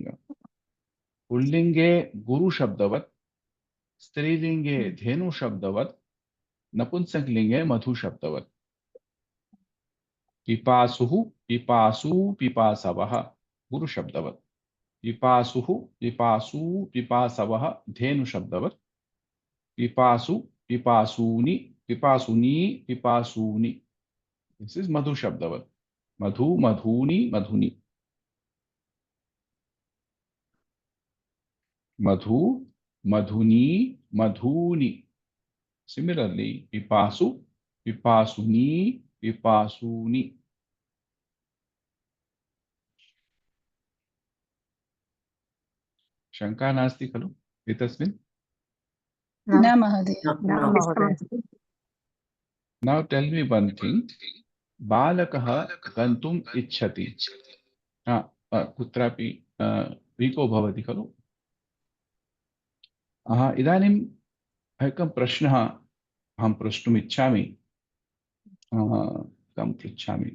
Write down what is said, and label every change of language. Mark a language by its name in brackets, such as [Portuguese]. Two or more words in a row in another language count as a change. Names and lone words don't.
[Sanskrit] पुल्लिंगे गुरु शब्दवत्, स्त्रीलिंगे धेनु शब्दवत्, नपुंसकलिंगे मधु शब्दवत्। पिपासुः, पिपासु, पिपासवः गुरु शब्दवत्। पिपासुः, पिपासु, पिपासवः धेनु शब्दवत्। पिपासु, पिपासूनि, पिपासुनी, पिपासूनि। [English] This is [Sanskrit] मधु शब्दवत्। मधु, मधूनि, मधुनि। मधु, मधुनी, मधूनि। [English] Similarly, [Sanskrit] पिपासु, पिपासुनी, पिपासुनी. शंका नास्ति खलु एतस्मिन्? न महोदय। [English] Now tell me one thing. [Sanskrit] बालकः गन्तुम् इच्छति। कुत्रापि वीको भवति खलु? इदानीम् एकं प्रश्नः अहं प्रष्टुम् इच्छामि। कं पृच्छामि?